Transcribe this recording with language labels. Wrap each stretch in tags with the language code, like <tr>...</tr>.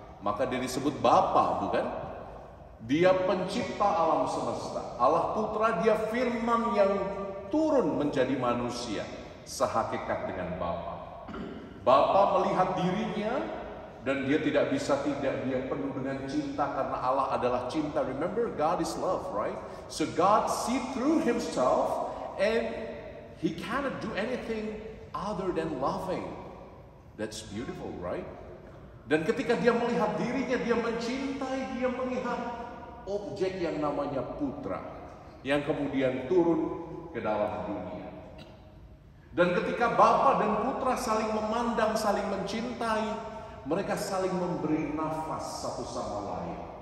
<id>Maka dia disebut Bapa, bukan? Dia pencipta alam semesta. Allah Putra, dia firman yang turun menjadi manusia. Sehakikat dengan Bapa. Bapa melihat dirinya dan dia tidak bisa tidak, dia penuh dengan cinta karena Allah adalah cinta.</id> <en>Remember, God is love, right? So God see through himself and he cannot do anything other than loving. That's beautiful, right?</en> <id>Dan ketika dia melihat dirinya, dia mencintai, dia melihat objek yang namanya Putra yang kemudian turun ke dalam dunia. Dan ketika Bapa dan Putra saling memandang, saling mencintai, mereka saling memberi nafas satu sama lain.</id>